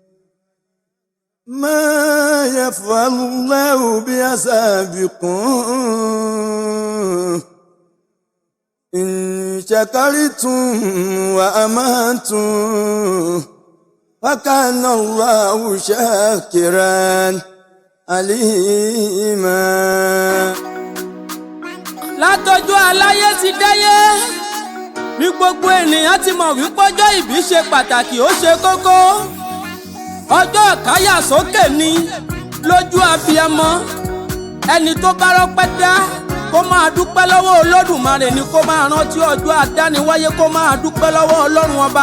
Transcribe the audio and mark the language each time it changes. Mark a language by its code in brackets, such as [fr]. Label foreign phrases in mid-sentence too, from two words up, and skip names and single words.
[ar] ما يفعل الله بعذابكم إن شكرتم وآمنتم وكان الله شاكرا عليما. [yo] látọjọ́ aláyé ti dáyé ní gbogbo ènìyàn ti mọ̀ wípé ọjọ́ ìbí ṣe pàtàkì, ó ṣe kókó. ọjọ́ ìkáyàsókè ni lójú abiyamọ. ẹni tó bá rọ́pẹ́ dá kó máa dúpẹ́ lọ́wọ́ Olódùmarè ni kó máa rántí ọjọ́ àdániwáyé, kó máa dúpẹ́ lọ́wọ́ Ọlọ́run ọba.